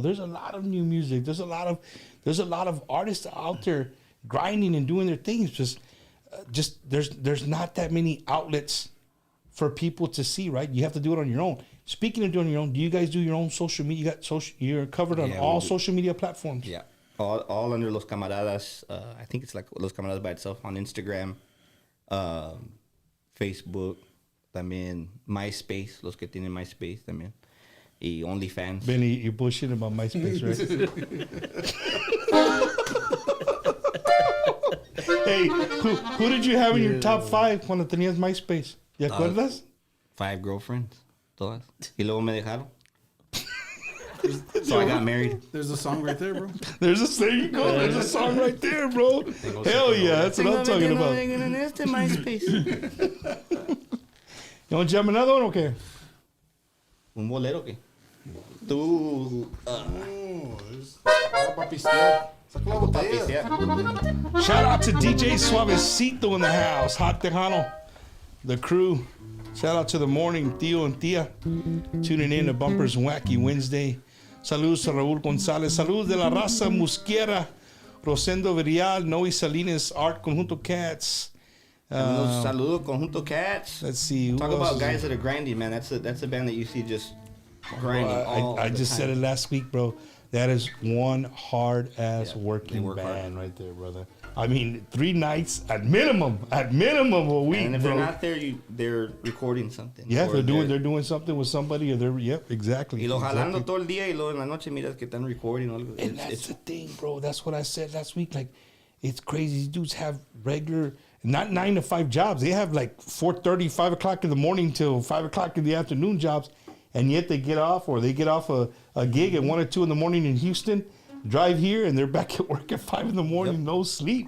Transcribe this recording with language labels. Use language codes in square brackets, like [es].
[en] There's a lot of new music. There's a lot of artists out there grinding and doing their things. Just there's not that many outlets for people to see, right? You have to do it on your own. Speaking of doing your own, do you guys do your own social media? You're covered on all social media platforms. Yeah. All under Los Kamaradas. I think it's like Los Kamaradas by itself on Instagram, Facebook, [es] también MySpace, los que tienen MySpace también, y OnlyFans. [en] Benny, you're bullshitting about MySpace, right? Hey, who did you have in your top 5 [es] cuando tenías MySpace? ¿Te acuerdas? [en] 5 girlfriends, [es] todas. Y luego me dejaron. [en] So I got married. There's a song right there, bro. There you go. There's a song right there, bro. Hell yeah, that's what I'm talking about. You want to jam another one or okay? [es] Un bolero que. Tú. [en] Shout out to DJ Suavecito in the house. Hot Tejano. The crew. Shout out to the morning, Tío and Tía. Tuning in to Bumpers Wacky Wednesday. [es] Saludos a Raúl González. Saludos de la raza Musquiera. Rosendo Virial, Noe Salinas, Art Conjunto Cats. Saludos Conjunto Cats. [en] Let's see. Talk about guys that are grinding, man. That's a band that you see just grinding all I the just time. said it last week, bro. That is one hard-ass working band right there, brother. I mean, 3 nights at minimum a week, and if bro. they're not there, they're recording something. Yeah, they're doing something with somebody, or exactly. [es] Y lo jalando todo el día, y luego en la noche miras que están recording algo. [en] And that's the thing, bro. That's what I said last week. Like, it's crazy. These dudes have regular, not 9 to 5 jobs. They have like 4:30, 5 o'clock in the morning till 5 o'clock in the afternoon jobs, and yet they get off a gig at 1 or 2 in the morning in Houston. Drive here and they're back at work at 5 in the morning, no sleep.